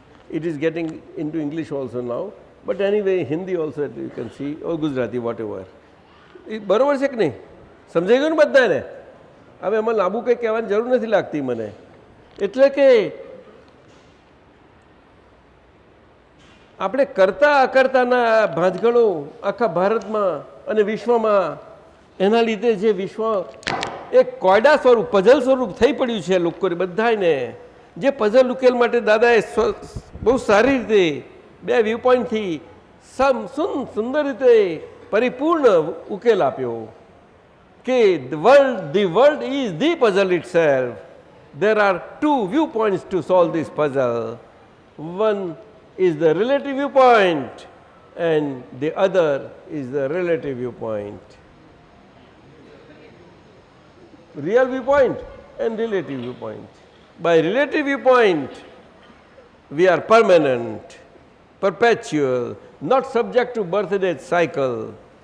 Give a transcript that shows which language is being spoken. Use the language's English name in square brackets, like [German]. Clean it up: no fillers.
[English] It is getting into English also now. But anyway, Hindi also you can see, or Gujarati, whatever. [Gujarati] બરોબર છે કે નહીં? સમજાઈ ગયું ને બધાને? હવે એમાં લાંબુ કંઈ કહેવાની જરૂર નથી લાગતી મને. એટલે કે આપણે કરતા અકર્તાના ભાંજગળો આખા ભારતમાં અને વિશ્વમાં, એના લીધે જે વિશ્વ એક કોયડા સ્વરૂપ, પઝલ સ્વરૂપ થઈ પડ્યું છે લોકોને બધાને. જે પઝલ ઉકેલ માટે દાદાએ બહુ સારી રીતે 2 વ્યૂ પોઈન્ટથી સુંદર રીતે પરિપૂર્ણ ઉકેલ આપ્યો કે [English] the world is the puzzle itself. There are 2 viewpoints to solve this puzzle. One is the relative viewpoint and the other is the relative viewpoint. Real viewpoint and relative viewpoint. By relative viewpoint, we are permanent, perpetual, not subject to birth and death cycle.